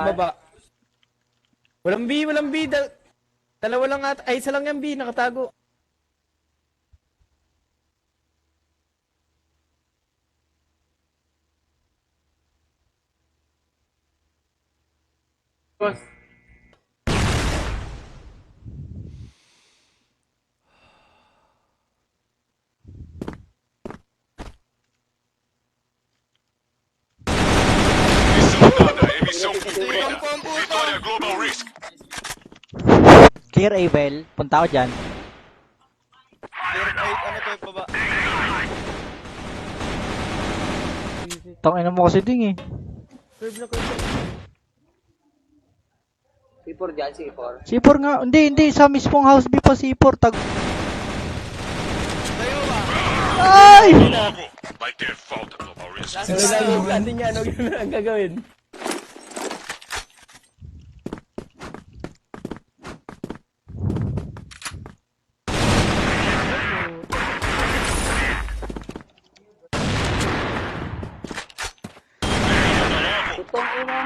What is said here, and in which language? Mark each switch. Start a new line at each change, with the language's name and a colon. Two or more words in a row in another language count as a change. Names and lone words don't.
Filipino: baba. Walang B, walang B. Dalawa lang ata. Ay, isa lang yung B. Nakatago. Boss.
Portuguese: Missão dada, emissão cumprida. Vitória Global Risk.
Filipino: Clear Abel. Punta ako dyan. Clear, ay, ano to, baba. Tangina mo kasi ding eh. C4 dyan, C4. C4 nga. Hindi. Sa mismong house B pa C4. Tayo ba? Ay!
Portuguese: Logo, vai ter falta Global Risk.
Filipino: Nalalago natin yan. Huwag yun ang gagawin. Tutong ina mo.